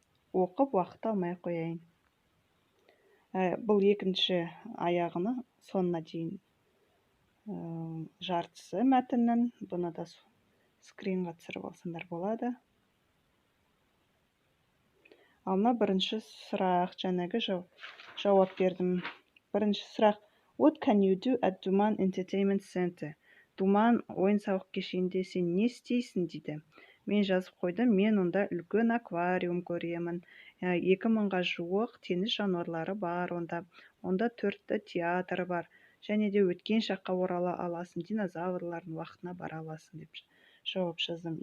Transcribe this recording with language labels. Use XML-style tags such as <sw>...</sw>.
<kk>Оқып уақыт алмай қояйын. Бұл екінші аяғыны соңына дейін жартысы мәтіннің, бұны да скринға түсіріп алсаңдар болады. Ал мына бірінші сұрақ, жаңағы жауап бердім. Бірінші сұрақ:</kk> <en>What can you do at Думан Entertainment Center?</en> <kk>Думан ойын-сауық кешенінде сен не істейсің дейді. Мен жазып қойдым, мен онда үлкен аквариум көремін. 2000-ға жуық теңіз жануарлары бар онда. Онда 4 театр бар. Және де өткен шаққа орала аласың, динозаврлардың уақытына бара аласың деп жауап жаздым.</kk>